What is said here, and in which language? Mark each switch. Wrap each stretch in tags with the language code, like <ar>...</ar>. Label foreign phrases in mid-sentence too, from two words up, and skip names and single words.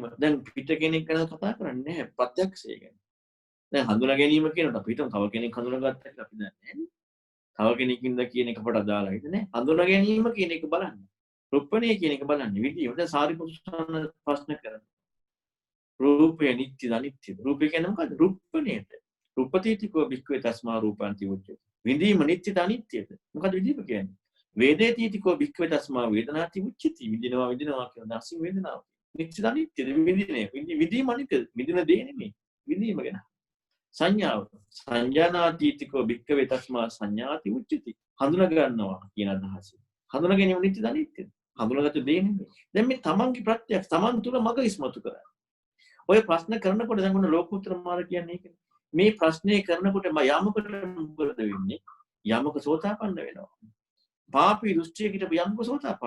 <si>දැන් පිට කෙනෙක් ගැන කතා කරන්නේ නැහැ ප්‍රත්‍යක්ෂය ගැන. දැන් හඳුනා ගැනීම කියනකොට අපි හිතමු තව කෙනෙක් හඳුනාගත්තා කියලා අපි දන්නේ නැහැ. තව කෙනෙක්ින්ද කියන එක අපට අදාළයිද නේ? හඳුනා ගැනීම කියන එක බලන්න. රුප්පණය කියන එක බලන්න. විදිය. දැන් සාරිපුත්‍රයන් ප්‍රශ්න කරනවා. රූපය නිත්‍යද අනිත්‍යද? රූපය කියන්නේ මොකද්ද? රුප්පණයට.</si> <pi>රුප්පතිතිකෝ භික්ඛවේ තස්මා රූපන්ති උච්චති.</pi> <si>විඳීම නිත්‍යද අනිත්‍යද? මොකද්ද විඳීම කියන්නේ?</si> <pi>වේදේතිතිකෝ භික්ඛවේ තස්මා වේදනාති උච්චති.</pi> <si>විඳිනවා කියන දර්ශන වේදනාව. නිත්‍යද අනිත්‍යද? විඳිනේ. විඳීම අනිත්‍යද? විඳින දේ නෙමෙයි. විඳීම ගැන. සංඥාව.</si> <pi>සංජානාතිතිකෝ භික්ඛවේ තස්මා සංඥාති උච්චති.</pi> <si>හඳුනා ගන්නවා කියන අදහස. හඳුනා ගැනීම නිත්‍යද අනිත්‍යද? හඳුනාගත්ත දේ නෙමෙයි. දැන් මේ තමන්ගේ ප්‍රත්‍යක්ෂ තමන් තුල මග ඉස්මතු කරා. ඔය ප්‍රශ්න කරනකොට දැන් මොන ලෝකෝත්තර මාර්ග කියන්නේ ඒකනේ. මේ ප්‍රශ්නේ කරනකොට යමකට මොකද වෙන්නේ? යමක සෝතාපන්න වෙනවා. පාපී දෘෂ්ටියකට යමක සෝතාපන්න.</si>